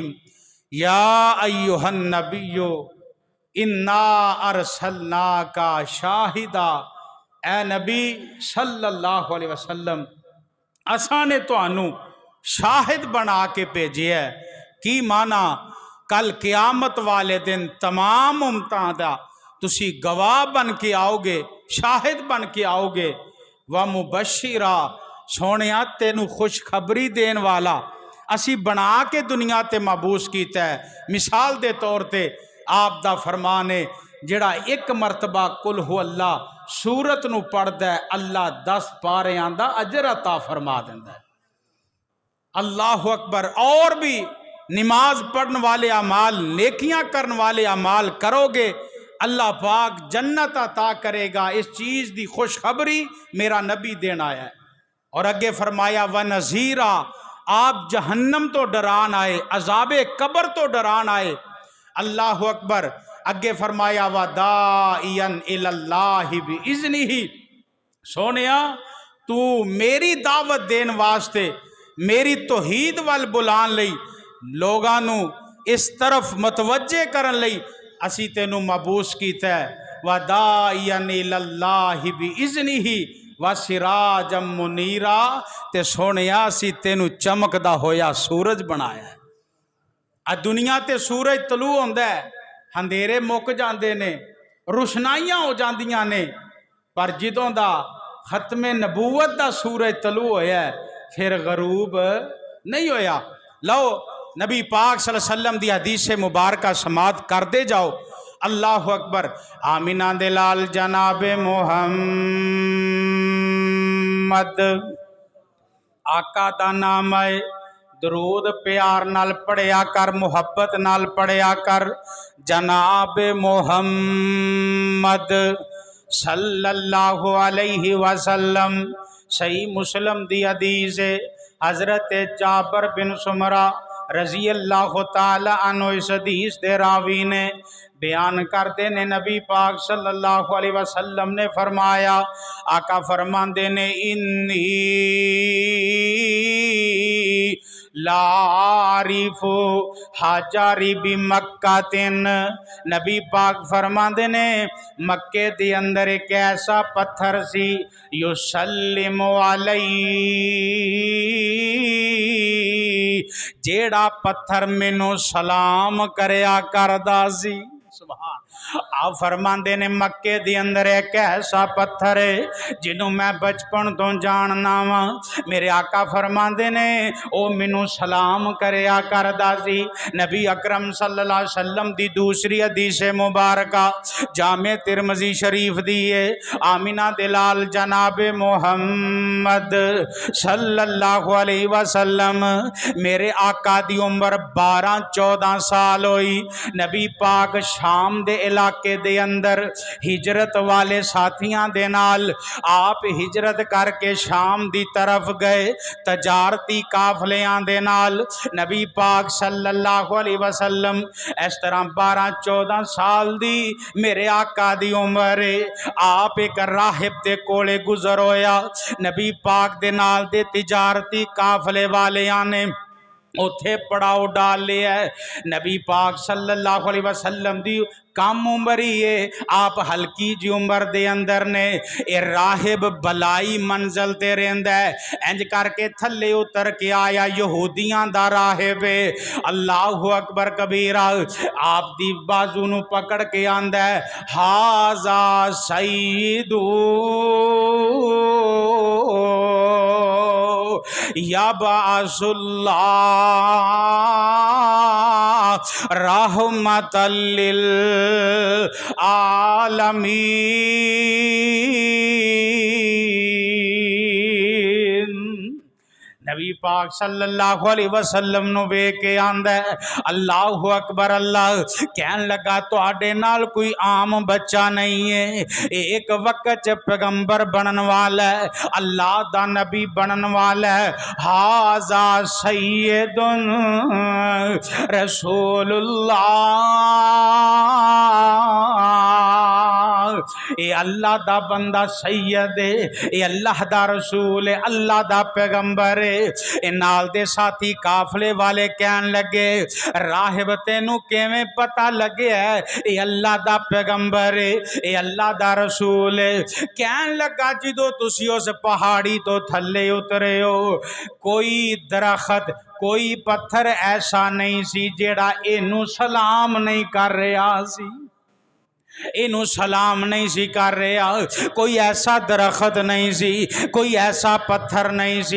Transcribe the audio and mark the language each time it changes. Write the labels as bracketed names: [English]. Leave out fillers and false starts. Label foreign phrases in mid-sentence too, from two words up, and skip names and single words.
[Arabic] یا ایہا النبی انا ارسلناک شاہدا [Punjabi] اے نبی صلی اللہ علیہ وسلم اساں نے تانوں شاہد بنا کے بھیجیا ہے کی معنی کل قیامت والے دن تمام امتاں دا تسی گواہ بن کے آؤ گے شاہد بن کے آؤ گے ومبشرا سونیا تینو خوشخبری دین والا اسی بنا کے دنیا تے مبعوث کیتا ہے۔ مثال دے طور تے آپ دا فرمان ہے جڑا ایک مرتبہ قل ہو اللہ سورت نو پڑھدا ہے اللہ 10 پاریاں دا اجر عطا فرما دیندا ہے۔ [Arabic] اللہ اکبر۔ [Punjabi] اور بھی نماز پڑھنے والے اعمال نیکیاں کرنے والے اعمال کرو گے اللہ پاک جنت عطا کرے گا۔ اس چیز دی خوشخبری میرا نبی دین آیا ہے۔ اور اگے فرمایا وَنَذِيرًا، آپ جہنم تو ڈران آئے، عذاب قبر تو ڈران آئے۔ [Arabic] اللہ اکبر۔ اگے فرمایا وَدَاعِيًا إِلَى اللَّهِ بِإِذْنِهِ، [Punjabi] سونیا تو میری دعوت دین واسطے میری توحید وال بلان لئی لوگاں نو اس طرف متوجہ کرن لئی اسی تینو مبعوث کیتا ہے۔ [Arabic] وَدَاعِيًا إِلَى اللَّهِ بِإِذْنِهِ وَسِرَاجًا مُنِيرًا، [Punjabi] تے سونیا اسی تینو چمکدا ہویا سورج بنایا ہے۔ دنیا تے سورج طلوع ہوندا ہے، اندھیرے مک جاندے نے، روشنائیاں ہو جاندیاں نے، پر جدوں دا ختم نبوت دا سورج طلوع ہویا ہے پھر غروب نہیں ہویا۔ لو نبی پاک صلی اللہ علیہ وسلم دی حدیث مبارکہ سماعت کر دے جاؤ۔ [Arabic] اللہ اکبر۔ [Punjabi] آمینہ دلال جناب محمد آقا دا نام ہے، درود پیار نال پڑھیا کر، محبت نال پڑھیا کر۔ جناب محمد صلی اللہ علیہ وسلم۔ صحیح مسلم دی حدیث ہے، حضرت جابر بن سمرہ [Arabic] رضی اللہ تعالی عنہ [Punjabi] اس حدیث دے راوی نے بیان کرتے نے نبی پاک صلی اللہ علیہ وسلم نے فرمایا، آقا فرماندے نے انی [Arabic] لا عارف حجاری بمکہ، [Punjabi] نبی پاک فرماندے نے مکے دی اندر ایک ایسا پتھر سی [Arabic] یسلم علی، [Punjabi] جیڑا پتھر مینوں سلام کریا کردا سی۔ سبحان۔ آپ فرماندے نے مکے دی اندر ایک ایسا پتھر ہے جنوں میں بچپن تو جاننا وا، میرے آقا فرماندے نے او مینوں سلام کریا کردا سی۔ نبی اکرم صلی اللہ علیہ وسلم دی دوسری حدیث مبارکہ جامع ترمذی شریف دی ہے، آمینہ دلال جناب محمد صلی اللہ علیہ وسلم، میرے آقا دی عمر 12-14 سال ہوئی۔ نبی پاک شام دے علاقے دے اندر ہجرت والے ساتھیاں دے نال آپ ہجرت کر کے شام دی طرف گئے، تجارتی قافلیاں دے نال۔ نبی پاک صلی اللہ علیہ وسلم اس طرح 12-14 سال دی میرے آقا دی عمر ہے۔ آپ ایک راہب دے کولے گزر ہویا، نبی پاک دے نال دے تجارتی قافلے والیاں نے اتھے پڑاؤ ڈال لیا ہے۔ نبی پاک صلی اللہ علیہ وسلم دی کم عمری ہے، آپ ہلکی جی عمر دے اندر نے، اے راہب بلائی منزل تے رہندا ہے، انج کر کے تھلے اتر کے آیا، یہودیاں دا راہب ہے۔ [Arabic] اللہ اکبر کبیرہ۔ [Punjabi] آپ دی بازو نو پکڑ کے آندا ہے، [Arabic] ہاذا سیدو یبعث اللہ رحمت للعالمین۔ [Punjabi] نبی پاک صلی اللہ علیہ وسلم نو بے کے آندا ہے، [Arabic] اللہ اکبر۔ [Punjabi] اللہ کہن لگا تواڈے نال کوئی عام بچہ نہیں ہے، ایک وقت پیغمبر بنن والا ہے، اللہ دا نبی بنن والا ہے۔ [Arabic] ھذا سید رسول اللہ، [Punjabi] اے اللہ دا بندہ سید ہے، اے اللہ دا رسول ہے، اللہ دا پیغمبر ہے۔ اے نال دے ساتھی قافلے والے کہن لگے، راہب تینوں کیویں پتہ لگے ہے اے اللہ دا پیغمبر ہے، اے اللہ دا رسول ہے؟ کہن لگا جدو تسی اس پہاڑی تو تھلے اترے ہو، کوئی درخت کوئی پتھر ایسا نہیں سی جیڑا اینوں سلام نہیں کر رہا سی۔ اینو سلام نہیں سی کر رہا، کوئی ایسا درخت نہیں سی، کوئی ایسا پتھر نہیں سی۔